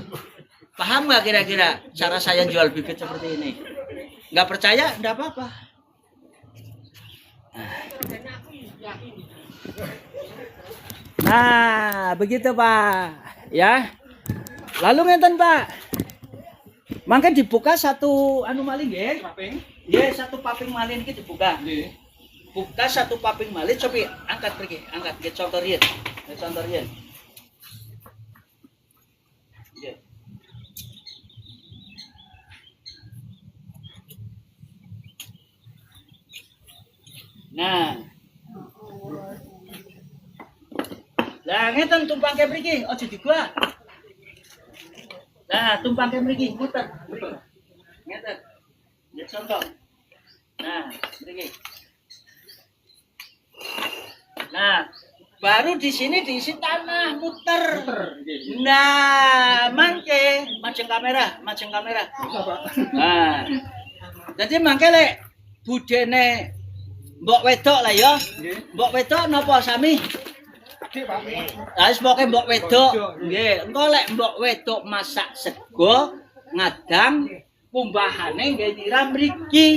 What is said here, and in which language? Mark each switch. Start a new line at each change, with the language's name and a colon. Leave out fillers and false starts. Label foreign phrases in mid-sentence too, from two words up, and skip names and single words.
Indonesian: Paham nggak kira-kira cara saya jual bibit seperti ini? Nggak percaya? Nggak apa-apa. Nah, begitu Pak. Ya.
Javanese: Lalu ngeten Pak. Mangke dibuka satu anu malih nggih. Paping. Nggih, satu paping malih iki dibuka. Nggih. Buka satu paping malih,
Indonesian: coba angkat pergi, angkat ke contoh riyen. Ke contoh riyen. Nah.
Javanese: Lah ngeten tumpang ke mriki, aja digua. Nah, tumpang ke mriki, muter. Ngeten. Ya contoh. Nah, mriki.
Indonesian: Nah, Baru di sini diisi tanah muter. Nah,
Javanese: mangke majeng kamera. Nah, jadi mangke lek budene mbok wedok lah ya. Mbok wedok napa sami? Lah wis pokoke mbok wedok. Nggih, engko lek mbok wedok masak sego ngadang kumbahane nggih nyiram mriki.